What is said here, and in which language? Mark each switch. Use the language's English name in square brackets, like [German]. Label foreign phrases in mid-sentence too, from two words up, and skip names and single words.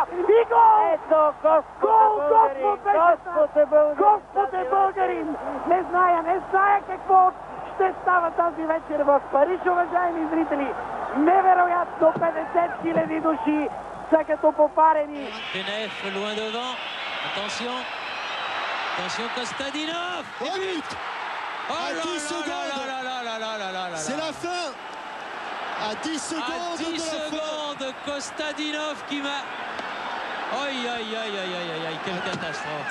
[Bulgarian] И гол! Ето, Господ е българин! Не зная какво ще става тази вечер в Париж, уважаеми зрители. Невероятно, 50 000 души са като попарени. Пенев, [French] loin devant. Attention. Attention Kostadinov! Oh, but à 10 secondes! C'est la fin! À 10 secondes! À 10 secondes, Kostadinov qui m'a... Aïe, aïe, aïe, aïe, aïe, aïe, aïe, quelle catastrophe!